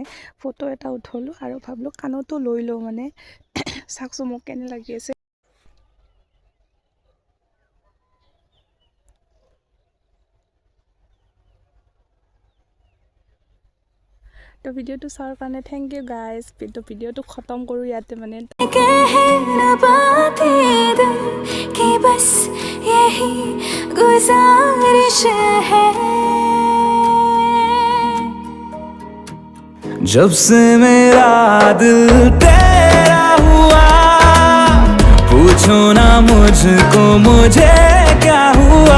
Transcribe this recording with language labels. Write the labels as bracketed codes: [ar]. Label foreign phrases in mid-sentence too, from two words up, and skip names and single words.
[as] ফটো এটা উঠলোঁ আৰু ভাবিলোঁ কাণতো লৈ লওঁ, মানে চাওকচোন মোক কেনে লাগি আছে। তো ভিডিঅ'টো চোৱাৰ কাৰণে [en] thank you guys. [as] ভিডিঅ'টো খতম কৰোঁ ইয়াতে মানে। [hi] कहना बातें दिल की बस यही गुजारिश है। जब से मेरा दिल तेरा हुआ, पूछो ना मुझको मुझे क्या हुआ।